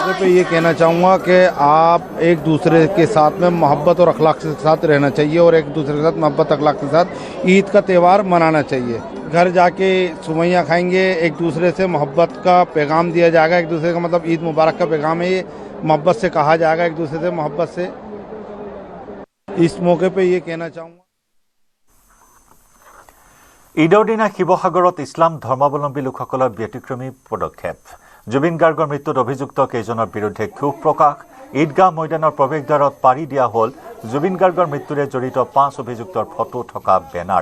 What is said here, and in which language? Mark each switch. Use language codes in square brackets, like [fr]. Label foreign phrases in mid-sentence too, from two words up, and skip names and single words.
[hi] ये कहना चाहूँगा कि आप एक दूसरे के साथ में मोहब्बत और अखलाक के साथ रहना चाहिए और एक दूसरे के साथ मोहब्बत अखलाक के साथ ईद का त्यौहार मनाना चाहिए। घर जाके सुमैया खाएंगे, एक दूसरे से मोहब्बत का पैगाम दिया जाएगा। एक दूसरे का मतलब ईद मुबारक का पैगाम है, ये मोहब्बत से कहा जाएगा, एक दूसरे से मोहब्बत से। इस मौके पे ये कहना चाहूँगा। [as] ঈদৰ দিনা শিৱসাগৰত ইছলাম ধৰ্মাৱলম্বী লোকসকলৰ ব্যতিক্ৰমী পদক্ষেপ। জুবিন গাৰ্গৰ মৃত্যুত অভিযুক্ত কেইজনৰ বিৰুদ্ধে ক্ষোভ প্ৰকাশ। ঈদগাহ ময়দানৰ প্ৰৱেশদ্বাৰত পাৰি দিয়া হ'ল জুবিন গাৰ্গৰ মৃত্যুৰে জড়িত 5 অভিযুক্তৰ ফটো থকা বেনাৰ।